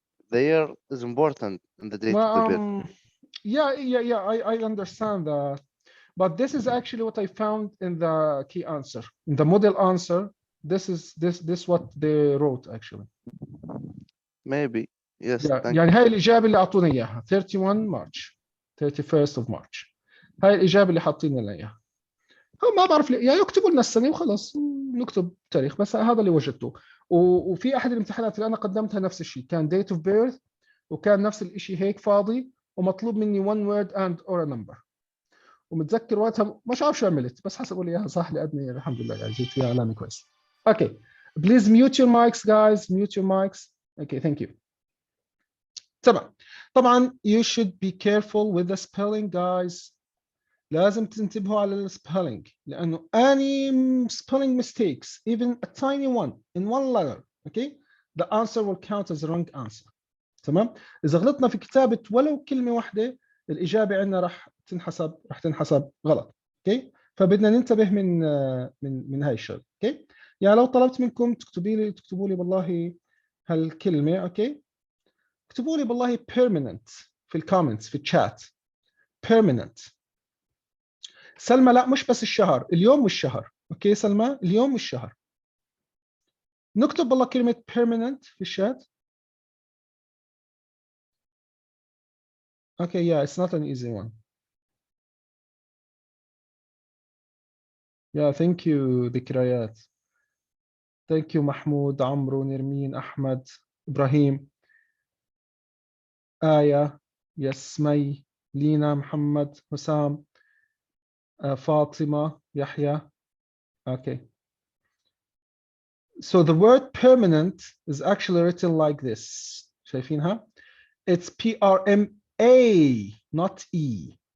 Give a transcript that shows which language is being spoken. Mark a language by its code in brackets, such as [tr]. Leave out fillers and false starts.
[en] The year is important in the date of the birth. Yeah. I understand that, but this is actually what I found in the key answer, in the model answer. This what they wrote actually. Maybe yes. [ar] يعني هاي الإجابة اللي أعطونا إياها 31 March [en] 31st of March. [ar] هاي الإجابة اللي حاطين لنا إياها. هو ما بعرف ليه، يعني يكتبوا لنا السنه وخلص نكتب تاريخ، بس هذا اللي وجدته. وفي احد الامتحانات اللي انا قدمتها نفس الشيء، كان [en] date of birth [ar] وكان نفس الشيء هيك فاضي، ومطلوب مني [en] one word and or a number. [ar] ومتذكر وقتها مش عارف شو عملت، بس حسبوا لي اياها صح لاني الحمد لله يعني جبت فيها علامه كويس. [en] Okay please mute your mics guys, mute your mics. okay thank you. [ar] تمام. [en] طبعا you should be careful with the spelling guys. [ar] لازم تنتبهوا على السبيلينج، لانه [en] any spelling mistakes even a tiny one in one letter okay the answer will count as a wrong answer. [ar] تمام. اذا غلطنا في كتابه ولو كلمه واحده الاجابه عندنا راح تنحسب غلط. اوكي فبدنا ننتبه من هاي الشغله. اوكي يعني لو طلبت منكم تكتبوا لي والله هالكلمه اوكي، اكتبوا لي والله permanent في الكومنتس في الشات permanent. سلمى لا مش بس الشهر، اليوم والشهر. اوكي سلمى اليوم والشهر. نكتب والله كلمه permanent في الشات. [en] Okay, yeah, it's not an easy one. Yeah, thank you Zekrayat. Thank you Mahmoud, Amr, Nermin, Ahmed, Ibrahim, Aya, Yasmi, Lina, Mohamed, Hossam, Fatma, Yahya. Okay. So the word permanent is actually written like this. [ar] شايفينها؟ [en] It's P-R-M-A, not E.